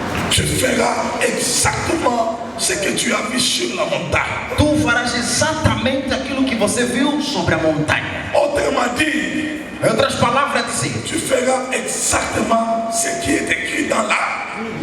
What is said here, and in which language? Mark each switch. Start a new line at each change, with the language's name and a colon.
French: Tu feras exactement ce que tu as vu sur la montagne.
Portuguese: Tu farás exatamente aquilo que você viu sobre a montanha.
French: Autrement dit,
Portuguese: em outras palavras dizer,
French: tu feras exactement ce qui est écrit dans la.